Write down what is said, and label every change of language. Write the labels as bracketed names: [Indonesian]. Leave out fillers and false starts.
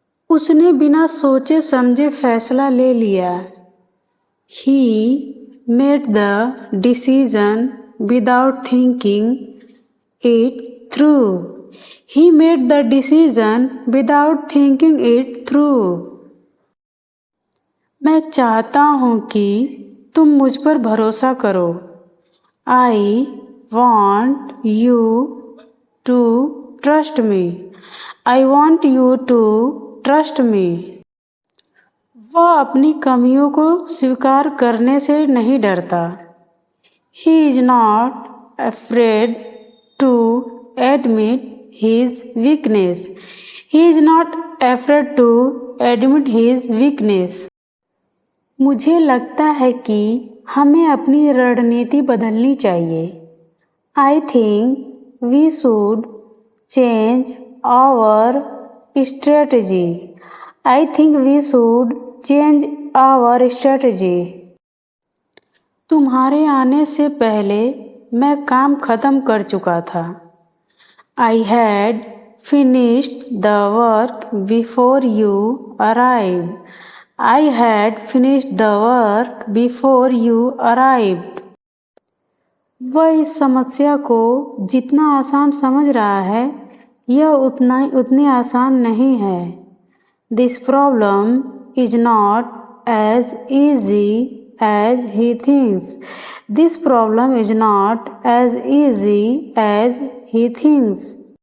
[Hindi] उसने बिना सोचे समझे फैसला ले लिया. [English] He made the decision without thinking it through. He made the decision without thinking it through. [Hindi] मैं चाहता हूँ कि तुम मुझ पर भरोसा करो. [English] I want you to trust me. I want you to trust me. [Hindi] वह अपनी कमियों को स्वीकार करने से नहीं डरता. [English] He is not afraid to admit his weakness. He is not afraid to admit his weakness. [Hindi] मुझे लगता है कि हमें अपनी रणनीति बदलनी चाहिए. [English] I think we should change our strategy. I think we should change our strategy. [Hindi] तुम्हारे आने से पहले मैं काम खत्म कर चुका था. [English] I had finished the work before you arrived. I had finished the work before you arrived. [Hindi] वह इस समस्या को जितना आसान समझ रहा है यह उतनी आसान नहीं है। [English] This problem is not as easy as he thinks. This problem is not as easy as he thinks.